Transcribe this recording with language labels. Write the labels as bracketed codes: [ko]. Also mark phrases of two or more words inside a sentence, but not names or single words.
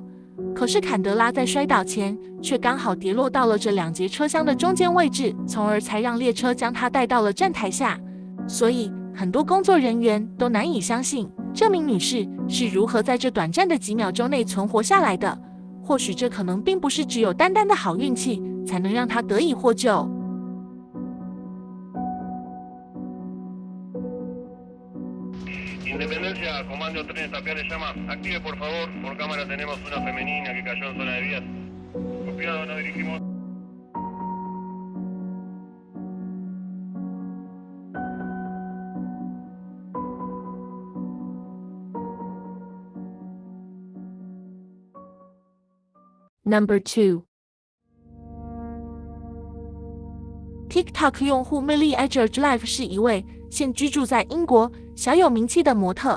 [zh] 可是坎德拉在摔倒前却刚好跌落到了这2节车厢的中间位置，从而才让列车将他带到了站台下。所以很多工作人员都难以相信这名女士是如何在这短暂的几秒钟内存活下来的。或许这可能并不是只有单单的好运气才能让她得以获救。 [es] Independencia, comando 3, Tapia le llama. Active por favor, por cámara tenemos una femenina que cayó en zona de vías. Copiado, nos dirigimos. [zh] Number 2 TikTok 用户 Millie Edgeworth Live 是一位现居住在英国、小有名气的模特。